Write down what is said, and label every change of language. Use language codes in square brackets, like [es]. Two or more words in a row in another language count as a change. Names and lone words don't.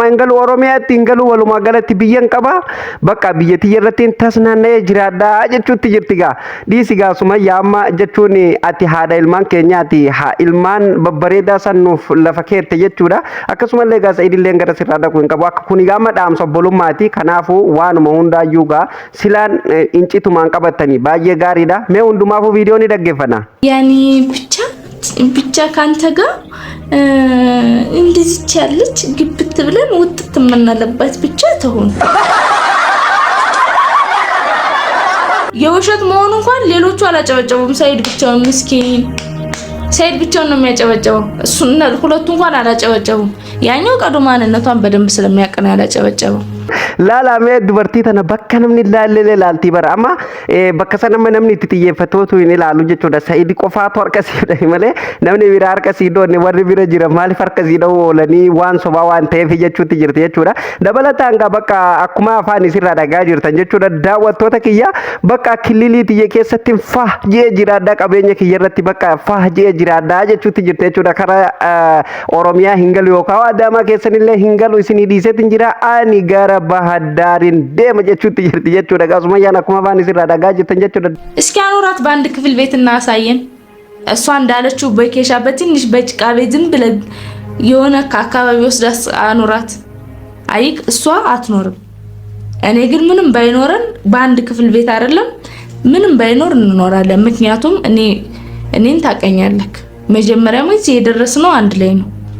[om] hin galu Oromiyaatti hin galu walumaa galatti biyyan qaba bakka biyyattii irratti tasnaannee jiraadhaa jechuutti jirti gaa dhiisi gaa Sumayyaa amma jechuun ati haadha ilmaan keenyaati ilmaan babbareedaa sannuuf lafa keette jechuudha akkasumallee gaa Saidillee gara sirraa dhaqu hin qabu akka kuni gaama dhaamsa obbolummaati kanaafuu waanuma hundaayyuu gaa silaan incitumaan qabatanii baay'ee gaariidha mee hundumaafuu viidiyoo ni dhaggeeffana [am] ያኒ ብቻ ካንተ ጋር እንደዚህ ያለች ግብት ብለን ውጥት የምናለባት ብቻ ተሆን የውሸት መሆኑ እንኳን ሌሎቹ አላጨበጨቡም። ሰይድ ብቻውን ምስኪን ሰይድ ብቻውን ነው የሚያጨበጨበው። እሱና ሁለቱ እንኳን አላጨበጨቡም። ያኛው ቀዱማንነቷን በደንብ ስለሚያውቅ ነው ያላጨበጨበው። [om] laalamee dubartii tana bakka namni ilaallee ilaaltii bara amma bakka sana namni itti xiyyeeffatuutu hin ilaalu jechuudha Saidi qofaatu harka siidha malee namni bira harka siidoonne warri bira jira maaliif harka siidhuu oolanii waan sobaa waan ta'eef jechuutti jirti jechuudha dabalataan gaa bakka akkuma afaan isirraa dhagaa jirtan jechuudha daawwattoota kiyya bakka kililii tiyya keessatti fah jee jiraadhaa qabeenya kiyya irratti bakka fah jee jiraadhaa jechuutti jirti jechuudha karaa Oromiyaa hin galu yookaan Adaamaa keessanillee hin galu isinii dhiiseetiin jira ani gara Bahaddaarin deema jechuutti jirti jechuudha Sumayyaan akkuma afaan isirraa dhagaa jirtan jechuudha [am] እስኪ አኑራት በአንድ ክፍል ቤት እናሳየን እሷ እንዳለችው በኬሻ በትንሽ በጭቃ ቤት ዝም ብለ የሆነ ከአካባቢ ወስዳስ አኑራት አይክ እሷ አትኖርም እኔ ግን ምንም ባይኖረን በአንድ ክፍል ቤት አይደለም ምንም ባይኖር እንኖራለን ምክንያቱም እኔን ታቀኛለክ መጀመሪያም እዚህ የደረስነው አንድ ላይ ነው